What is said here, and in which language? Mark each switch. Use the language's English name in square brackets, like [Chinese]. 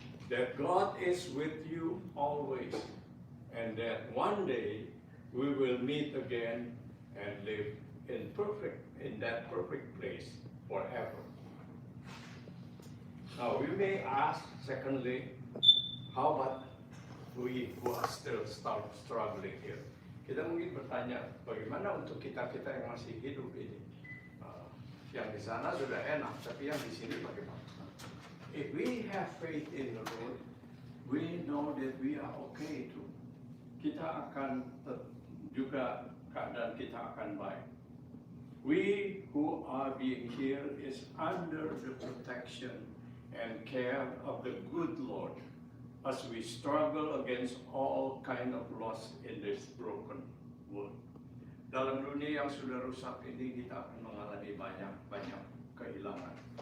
[English] That God is with you always, and that one day we will meet again and live in that perfect place forever. Now we may ask, secondly, how about we who are still struggling here? [Indonesian] Kita mungkin bertanya, bagaimana untuk kita-kita yang masih hidup ini? Yang di sana sudah enak, tapi yang di sini bagaimana? [English] If we have faith in the Lord, we know that we are okay too. [Indonesian] Kita akan juga keadaan kita akan baik. [English] We who are being here is under the protection and care of the good Lord as we struggle against all kind of loss in this broken world. [Indonesian] Dalam dunia yang sudah rusak ini kita akan mengalami banyak kehilangan.